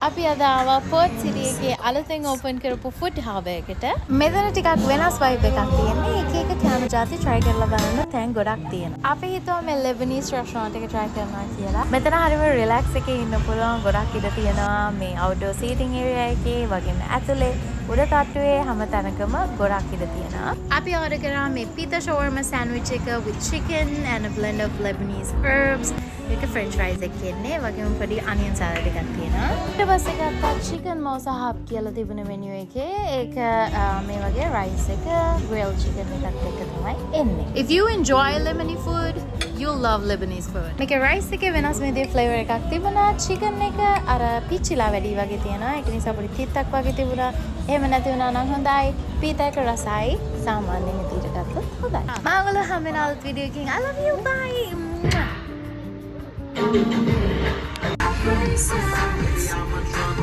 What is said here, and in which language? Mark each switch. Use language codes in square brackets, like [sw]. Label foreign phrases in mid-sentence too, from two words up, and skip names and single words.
[si] අපි අද ආවා පර්ත් සිටි එකේ අලුතෙන් ඕපන් කරපු [en] food hub [si] එකට. මෙතන ටිකක් වෙනස් වයිබ් එකක් තියෙන්නේ. එක එක කෑම ಜಾති try කරලා බලන්න තැන් ගොඩක් තියෙනවා. අපි හිතුවා මේ [en] Lebanese restaurant [si] එක try කරනවා කියලා. මෙතන හරිම relax එකේ ඉන්න පුළුවන් ගොඩක් ඉඩ තියෙනවා. මේ [en] outdoor seating area [si] එකේ වගේම ඇතුලේ උඩ තට්ටුවේ හැම තැනකම ගොඩක් ඉඩ තියෙනවා. අපි order කරා මේ [en] pita shawarma sandwich [si] එක [en] with chicken and a blend of Lebanese herbs. [si] ඒක [en] french fries [si] එකක් ඉන්නේ. වගේම පොඩි [en] onion salad [si] එකක් තියෙනවා. ඊට පස්සේ ගත්තා [en] chicken mosa hub [si] කියලා තිබුණ menu එකේ. ඒක මේ වගේ rice එක [en] grilled chicken [si] එකත් එක්ක තමයි එන්නේ. [en] If you enjoy Lebanese food, you'll love Lebanese food. [si] මේකේ rice එකේ වෙනස් විදිහේ flavor එකක් තිබුණා. chicken එක අර පිච්චිලා වැඩි වගේ තියෙනවා. ඒක නිසා පොඩි තිත්තක් වගේ තිබුණා. එහෙම නැති වුණා නම් හොඳයි. pita එක රසයි. සාමාන්‍ය විදිහට ගත්තොත් හොඳයි. මම ඔයාලා හැම වෙලාවෙම අලුත් වීඩියෝ එකකින් [en] I love you bye.